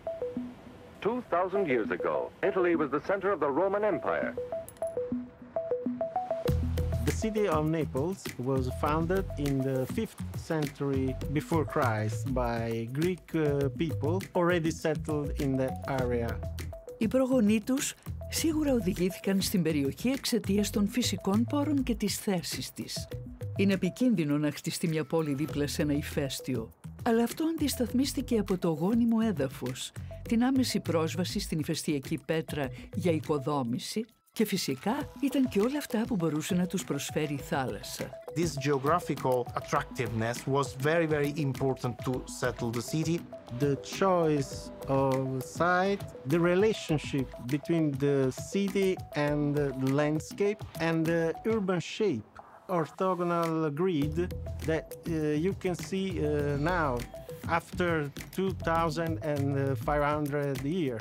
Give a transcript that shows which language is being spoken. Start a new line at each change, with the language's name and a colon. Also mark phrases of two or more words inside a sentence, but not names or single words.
English: 2,000 years ago, Italy was the center of the Roman Empire. The city of Naples was founded in the 5th century before Christ by Greek people already settled in that area.
Greek: Οι πρόγονοί τους σίγουρα οδηγήθηκαν στην περιοχή εξαιτίας των φυσικών πόρων και της θέσης της. Είναι επικίνδυνο να χτιστεί μια πόλη δίπλα σε ένα ηφαίστειο, αλλά αυτό αντισταθμίστηκε από το γόνιμο έδαφος, την άμεση πρόσβαση στην ηφαιστειακή πέτρα για οικοδόμηση και φυσικά ήταν και όλα αυτά που μπορούσε να τους προσφέρει η θάλασσα.
English: This geographical attractiveness was very, very important to settle the city. The choice of site, the relationship between the city and the landscape, and the urban shape, orthogonal grid that you can see now after 2,500 years.